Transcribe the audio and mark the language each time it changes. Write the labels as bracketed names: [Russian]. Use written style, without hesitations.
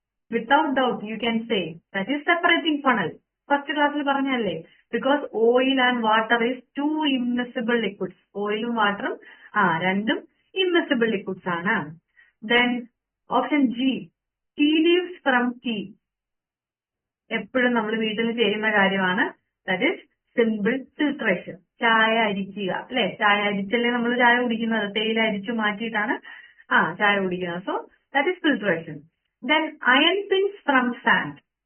[English] Without doubt you can say that is separating funnel. First class [Malayalam] പറഞ്ഞല്ലേ, [English] because oil and water is two immiscible liquids. [Malayalam] ഓയിലും വാട്ടറും രണ്ടും immiscible liquids ആണ്. [English] Then option G, tea leaves from tea. [Malayalam] എപ്പോഴും നമ്മൾ വീട്ടിൽ ചെയ്യുന്ന കാര്യമാണ്. [English] That is [Malayalam] simple filtration. ചായ അരിക്കുക അല്ലെ, ചായ അരിച്ചല്ലേ നമ്മൾ ചായ കുടിക്കുന്നത്, തേയില അരിച്ചു മാറ്റിയിട്ടാണ് ചായ കുടിക്കുന്നത്. [English] So that is filtration. Then iron pins from sand.